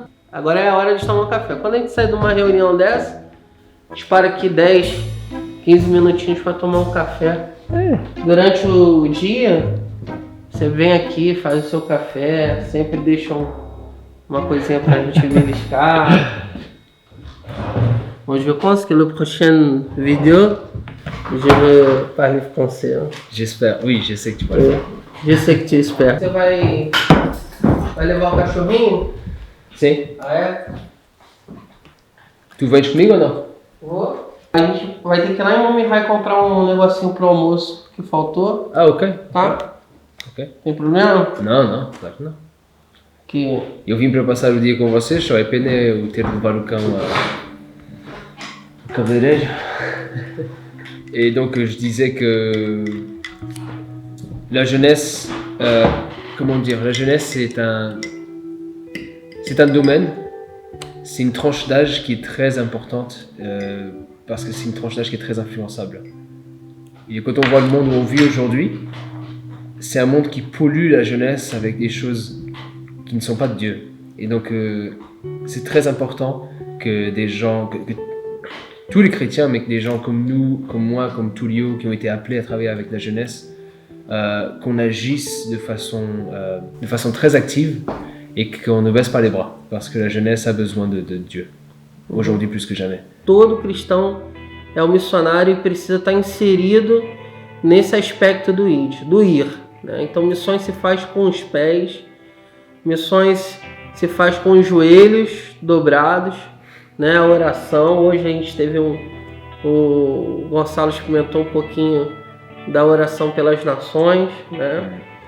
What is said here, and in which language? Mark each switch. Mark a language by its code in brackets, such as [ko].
[pt] Agora é a hora de tomar um café. Quando a gente sai de uma reunião dessa, a gente para aqui 10, 15 minutinhos para tomar um café. Durante o dia, você vem aqui, faz o seu café, sempre deixa uma coisinha pra gente beliscar. [fr] Bon, je pense que le prochain vidéo, je vais parler français. J'espère, oui, je sais que tu vas le faire. Je [pt] sei que tu espera. Você vai levar o cachorrinho? Sim. Ah, é? Tu vens comigo ou não? Vou. A gente vai ter que ir lá em Momihai comprar um negocinho pro almoço que faltou, Ah, ok. tá? Ok. Tem problema? Não, claro que não. Que... Eu vim para passar o dia com vocês, só é pena eu ter de levar o cão ao cabeleireiro. [fr] Et donc je disais que la jeunesse, comment dire, la jeunesse c'est un domaine, c'est une tranche d'âge qui est très importante parce que c'est une tranche d'âge qui est très influençable. Et quand on voit le monde où on vit aujourd'hui, c'est un monde qui pollue la jeunesse avec des choses qui ne sont pas de Dieu. Et donc c'est très important que des gens, que tous les chrétiens, mais que des gens comme nous, comme moi, comme Tullio, qui ont été appelés à travailler avec la jeunesse, qu'on agisse de façon très active et qu'on ne baisse pas les bras, parce que la jeunesse a besoin de Dieu, aujourd'hui plus que jamais. [pt] Todo cristão é um missionário e precisa estar inserido nesse aspecto do ir, né? Então missões se faz com os pés, Missões se faz com os joelhos dobrados, né? A oração. Hoje a gente teve o Gonçalo comentou um pouquinho da oração pelas nações, né?